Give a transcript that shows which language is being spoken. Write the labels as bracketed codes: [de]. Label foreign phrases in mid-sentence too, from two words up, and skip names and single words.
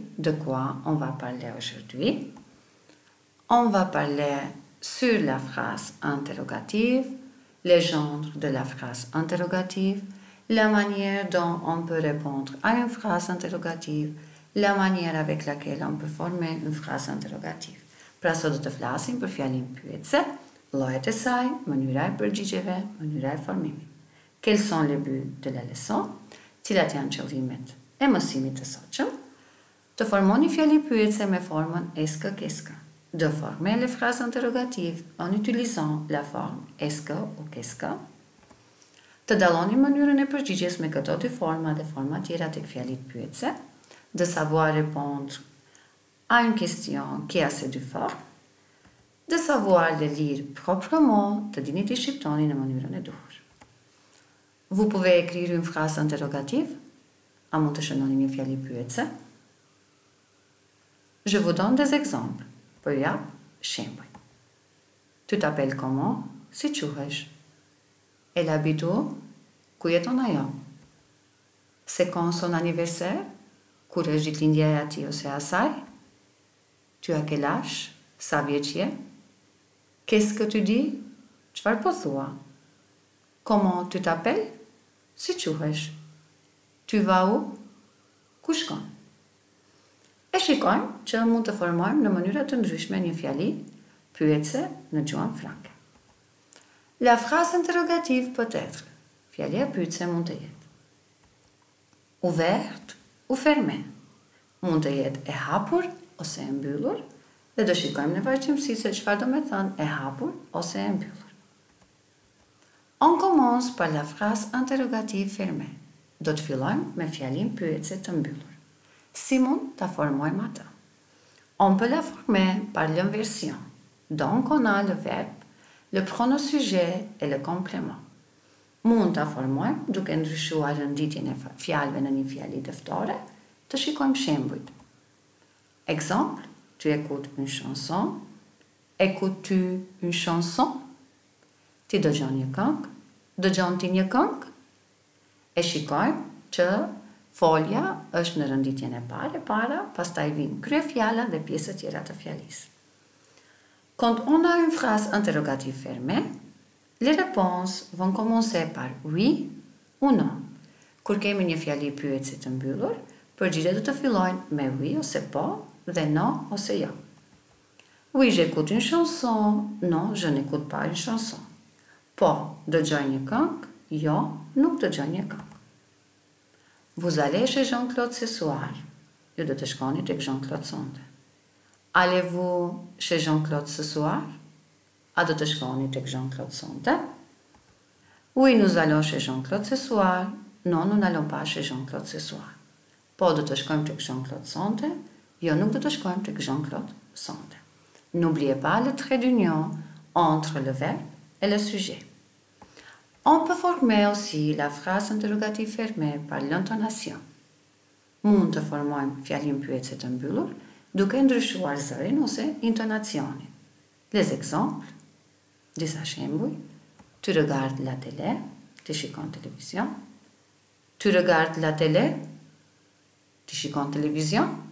[fr] De quoi on va parler aujourd'hui? On va parler sur la phrase interrogative, les genres de la phrase interrogative, la manière dont on peut répondre à une phrase interrogative, la manière avec laquelle on peut former une phrase interrogative. [sq] Pra sot do të flasim për fjalën pyetse, llojet e saj, mënyra e përgjigjeve, mënyra e formimit. [fr] Quels sont les buts de la leçon? [sq] Cilat janë qëllimet e mësimit të sotshëm? Të formoni fjalë pyetse me formën [fr] est-ce que, qu'est-ce que. De former les phrases interrogatives en utilisant la forme est-ce que ou qu'est-ce que. [sq] Të dalloni mënyrën e përgjigjes me këto dy forma dhe forma tjera tek fjalit pyetse. [fr] De savoir répondre à une question qui a ces deux formes, de savoir les lire proprement, [sq] të dini të shqiptoni në mënyrën e duhur. [fr] Vous pouvez écrire une phrase interrogative, [sq] a mund të shënoni një fjali pyetse. [fr] Je vous donne des exemples, [sq] për jap shembuj. [fr] Tu t'appelles comment? [sq] Si quhesh? [fr] Elle habite où? [sq] Ku jeton ajo? [fr] C'est quand son anniversaire? [sq] Kur është ditëlindja e atij ose asaj? [fr] Tu as quel âge? [sq] Sa vjeç je? [fr] Qu'est-ce que tu dis? [sq] Çfarë po thua? [fr] Comment tu t'appelles? [sq] Si quhesh? [fr] Tu vas où? [sq] Ku shkon? E shikojmë që mund të formojmë në mënyra të ndryshme një fjali pyetse në gjuhën franke. [fr] La phrase interrogative peut être. [sq] Fjalia pyetse mund të jetë [fr] ouverte ou fermé. [sq] Mund të jetë e hapur ose e mbyllur dhe do shikojmë në vazhdimsi se çfarë do me thënë e hapur ose e mbyllur. [fr] On commence par la phrase interrogative fermée. [sq] Do të fillojmë me fjalin pyetse të mbyllur. Si mund ta formojmë atë? [fr] On peut la former par l'inversion. Donc on a le verbe, le pronom sujet et le complément. [sq] Mund ta formojmë duke ndryshuar renditjen e fjalëve në një fjali dëftore, të shikojmë shembujt. [fr] Exemple, tu écoutes une chanson. Écoutes-tu une chanson? [sq] Ti dëgjon një këngë? Dëgjon ti një këngë? E shikojmë që folja është në renditjen e parë, pastaj vijnë kryefjala dhe pjesët tjera të fjalisë. [fr] Quand on a une phrase interrogative fermée, les réponses vont commencer par oui ou non. [sq] Kur kemi një fjali pyetse të mbyllur, përgjigjet do të fillojnë me oui ose po dhe non ose jo. [fr] Oui, j'écoute une chanson. Non, je n'écoute pas une chanson. [sq] Po, dëgjoj një këngë. Jo, nuk dëgjoj një këngë. [fr] Vous allez chez Jean-Claude ce soir. [sq] Ju do të shkoni tek Jean-Claude sonte. [fr] Allez-vous chez Jean-Claude ce soir? [sq] A do të shkoni tek Jean-Claude sonte? [fr] Oui, nous allons chez Jean-Claude ce soir. Non, nous n'allons pas chez Jean-Claude ce soir. [sq] Po, do të shkojmë tek Jean-Claude sonte? Jo, nuk do të shkojmë tek Jean-Claude sonte. [fr] N'oubliez pas le trait d'union entre le verbe et le sujet. On peut former aussi la phrase interrogative fermée par l'intonation. [sq] Mund të formojmë fjalin pyetse të mbyllur duke ndryshuar zërin ose intonacionin. [fr] Les exemples, [sq] disa shembuj. [fr] Tu regardes la télé, [sq] ti shikon televizion. [fr] Tu regardes la télé, [sq] ti shikon televizion.